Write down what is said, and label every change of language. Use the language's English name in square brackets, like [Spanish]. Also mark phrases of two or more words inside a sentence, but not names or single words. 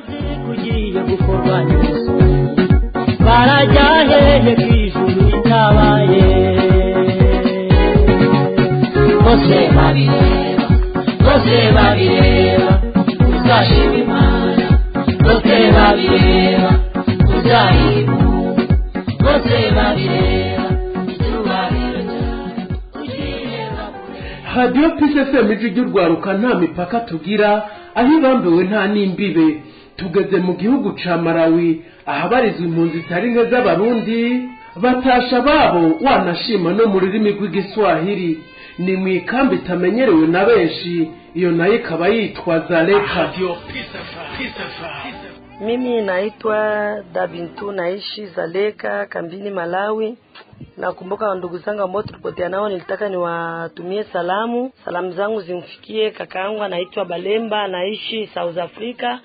[Rundi] Kugiye gukorwa n'Yesu barajaheje kw'ijuru itabaye, bose babireba uzashima Imana, bose babireba uzayibu, bose babireba tubabiro cyane ugireba. Radio Peace FM ijwi ry'urwaruka nta mipaka tugira, aho ibambiwe nta n'imbibe. Tugeze mu gihugu ca Malawi ahabarizwa impunzi zitari nke z'Abarundi, batasha babo wanashima no mu rurimi rw'igiswahili. Ni mu ikambi itamenyerewe na benshi, iyo nayo ikaba yitwa Zaleka. Radio Peace FM. [Swahili] Mimi naitwa Dabintu, naishi Zaleka kambini Malawi. Nakumbuka ndugu zangu ambao tulipotea nao, nilitaka niwatumie salamu. Salamu zangu zimfikie kakaangu anaitwa Balemba, anaishi South Africa.